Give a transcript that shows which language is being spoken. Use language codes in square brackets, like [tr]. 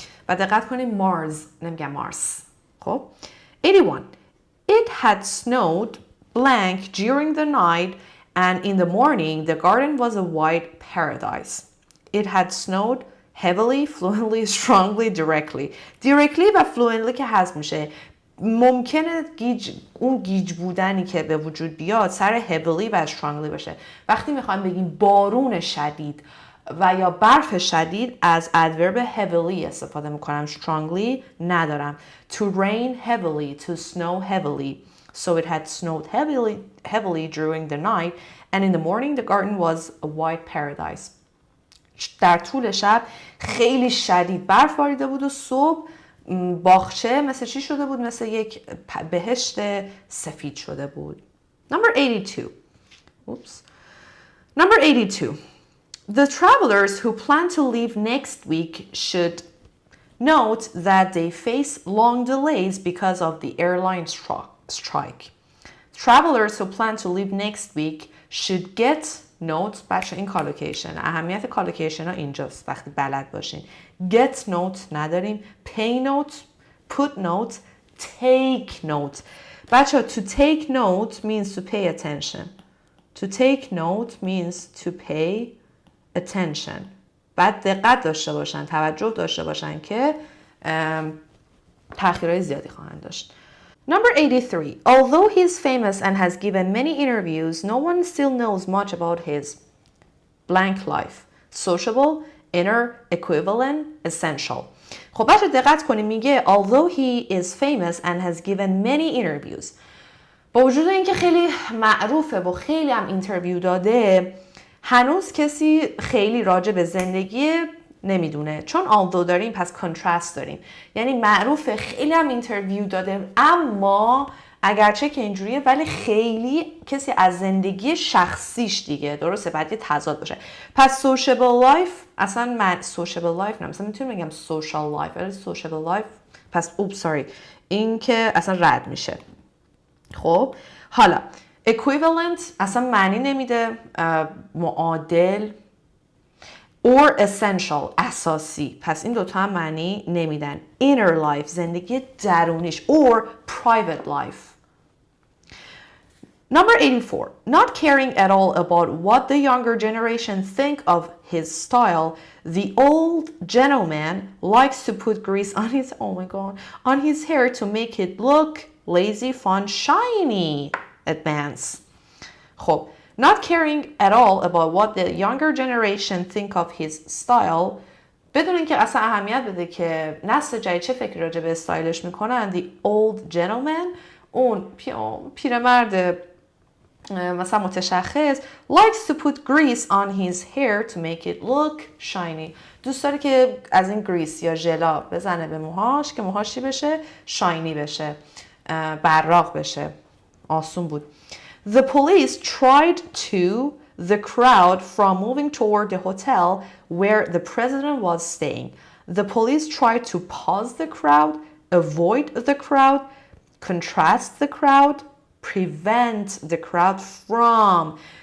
[fa] و دقت کنید مارس نمیگم مارس. خب 81. [en] It had snowed blank during the night and in the morning the garden was a white paradise. It had snowed heavily, fluently, strongly, directly. [fa] Directly و fluently که حذف میشه. ممکنه اون گیج بودنی که به وجود بیاد سر heavily و strongly بشه. وقتی میخوایم بگیم بارون شدید و یا برف شدید از adverb heavily استفاده میکنم. strongly ندارم. [en] To rain heavily, to snow heavily. So it had snowed heavily during the night and in the morning the garden was a white paradise. [fa] در طول شب خیلی شدید برف باریده بود و صبح باغچه مثل چی شده بود؟ مثل یک بهشت سفید شده بود. [en] Number 82. Oops. Number 82. The travelers who plan to leave next week should note that they face long delays because of the airline strike. Travelers who plan to leave next week should get note. [fa] بچه این کالوکیشن. اهمیت کالوکیشن ها اینجاست وقتی بلد باشین. [en] Get note [fa] نداریم. [en] Pay note, put note, take note. بچه to take note means to pay attention. To take note means to pay attention. [fa] بعد دقت داشته باشن، توجه داشته باشن که تأخیرهای زیادی خواهند داشت. [en] Number 83. Although he is famous and has given many interviews, no one still knows much about his blank life. Sociable, inner, equivalent, essential. [fa] خب بچه دقت کنیم میگه [en] although he is famous and has given many interviews. [fa] با وجود اینکه خیلی معروفه و خیلی هم اینترویو داده هنوز کسی خیلی راجع به زندگی نمیدونه. چون although داریم پس contrast داریم. یعنی معروفه خیلی هم اینترویو داده اما اگرچه که اینجوریه ولی خیلی کسی از زندگی شخصیش دیگه درسته بعد یه تضاد باشه. پس [en] sociable life [fa] اصلا sociable life نه مثلا میتونیم بگم social life ولی sociable life پس این که اصلا رد میشه. خب حالا equivalent اصلا معنی نمیده معادل or essential اساسی پس این دوتا هم معنی نمیدن. [en] inner life [fa] زندگی درونیش [en] or private life. Number 84. Not caring at all about what the younger generation think of his style, the old gentleman likes to put grease on his on his hair to make it look lazy, fun, shiny. Advance. خب not caring at all about what the younger generation think of his style [fa] بدون اینکه اصلا اهمیت بده که نسل جدید چه فکری راجع به استایلش میکنن. [en] The old gentleman [fa] اون پیرمرد مثلا متشخص [en] likes to put grease on his hair to make it look shiny. [fa] دوست داره که از این گریس یا ژلا بزنه به موهاش که موهاش چی بشه؟ شاینی بشه، براق بشه. آسون بود. [en] The police tried to the crowd from moving toward the hotel where the president was staying. The police tried to pause the crowd, avoid the crowd, contrast the crowd, prevent the crowd from.